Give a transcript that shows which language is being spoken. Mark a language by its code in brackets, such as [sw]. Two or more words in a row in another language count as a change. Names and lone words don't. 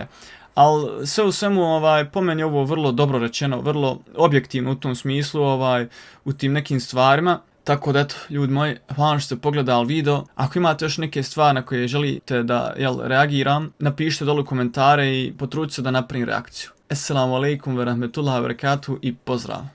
[bs] Ali sve u svemu, po meni je ovo vrlo dobro rečeno, vrlo objektivno u tom smislu, u tim nekim stvarima. Tako da, eto, ljudi moji, hvala što ste pogledali video. Ako imate još neke stvari na koje želite da reagiram, napišite dole u komentare i potrudite se da napravim reakciju. [ar] السلام عليكم ورحمة الله وبركاته [bs] i pozdrav.